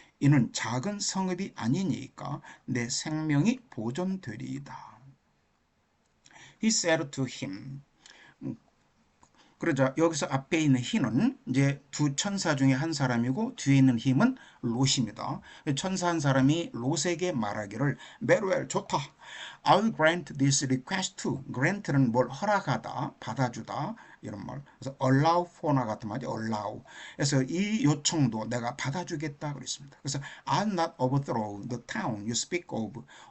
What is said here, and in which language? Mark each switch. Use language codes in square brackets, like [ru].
[ko] 이는 작은 성읍이 아니니까 내 생명이 보존되리이다. [en] He said to him. [ko] 그러자 여기서 앞에 있는 히는 이제 두 천사 중에 한 사람이고 뒤에 있는 힘은 롯입니다. 천사 한 사람이 롯에게 말하기를 [en] very well, [ko] 좋다. [en] I'll grant this request to. [ko] grant는 뭘 허락하다, 받아주다 이런 말. 그래서 allow for나 같은 말이 allow. 그래서 이 요청도 내가 받아주겠다 그랬습니다. 그래서 [en] I'll not overthrow the town you speak of.